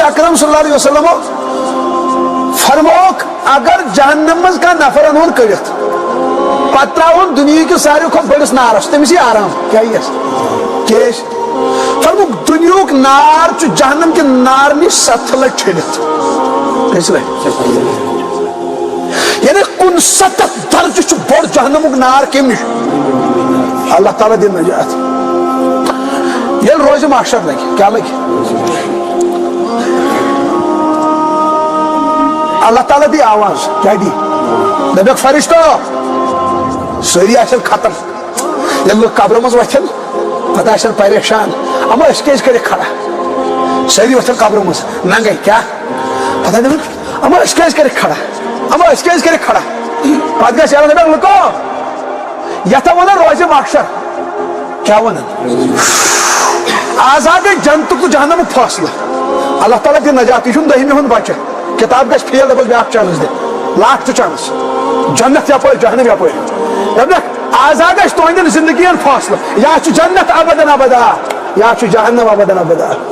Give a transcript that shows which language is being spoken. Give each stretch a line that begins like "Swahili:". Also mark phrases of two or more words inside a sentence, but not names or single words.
Kashmiri: اکرم
Arabic: صلی اللہ علیہ وسلم
Kashmiri: فرموک اگر جہنم منٛز کانٛہہ نفر انہون کٔڑِتھ پتہٕ ترٛاوُن دُنیہِکِس ساروی کھۄتہٕ بٔڑِس نارس تٔمِس یی آرام کیٛاہ یِیَس کیٛازِ فرموک دُنیہُک نار چھُ جہنم کہِ نار نِش 7 لٹہِ چھٔلِتھ کٔژِ لٹہِ یعنی 69 درجہ چھُ بوٚڑ جہنمُک نار کمہِ نِش اللہ تعالیٰ دِنۍ نجات ییٚلہِ روزِ محشر لگہِ کیٛاہ لگہِ اللہ تعالیٰ دی آواز کیا دی دپیک فرشتو سٲری آسن ختم ییٚلہِ لُکھ قبرٕ منٛز وۄتھن پتہٕ آسن پریشان اما أسۍ کیٛازِ کٔرِکھ کھڑا سٲری وۄتھن قبرٕ منٛز ننگے کیٛاہ پتہٕ دپن اما أسۍ کیٛازِ کٔرِکھ کھڑا اما أسۍ کیٛازِ کٔرِکھ کھڑا پتہٕ گژھِ ییٚلہِ دپیک لُکو یتھ ونان روزِ محشر کیٛاہ ونان آزاد جنتُک تہٕ جہنمُک فٲصلہٕ اللہ تعالیٰ دِ نجات یہِ چھُنہٕ دٔہمہِ ہُنٛد بچہِ کتاب گژھِ فیل دپس بیاکھ چانس
English: the last chance
Kashmiri: جنت یپٲرۍ جہنم یپٲرۍ دپیکھ آزاد گژھِ تُہنٛدٮ۪ن زندگین فٲصلہٕ یا چھُ جنت
Arabic: ابدن ابدا
Kashmiri: یا چھُ جہنم
Arabic: ابدن ابدا